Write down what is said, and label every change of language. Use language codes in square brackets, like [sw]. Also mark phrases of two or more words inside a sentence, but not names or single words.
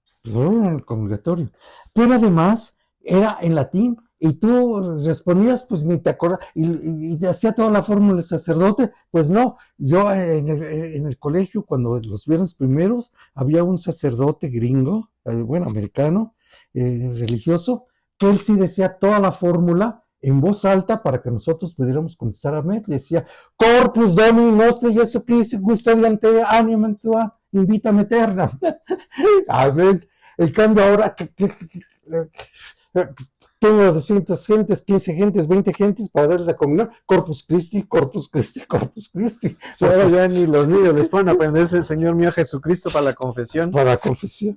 [es] Pero además era en latín y tú respondías, pues ni te acuerdas, y te hacía toda la fórmula del sacerdote. Pues no, yo en el colegio, cuando los viernes primeros, había un sacerdote gringo, americano, religioso, que él sí decía toda la fórmula en voz alta para que nosotros pudiéramos contestar amén. Le decía, [la] Corpus Domini nostri Jesu Christi, custodiante animam tua, invítame eterna. [es] A ver, el cambio ahora, tengo 200 gentes, 15 gentes, 20 gentes para darle la comunión. [la] Corpus Christi, Corpus Christi, Corpus Christi. [es] Ahora ya ni los niños les pueden aprenderse el Señor mío Jesucristo para la confesión. Para la confesión.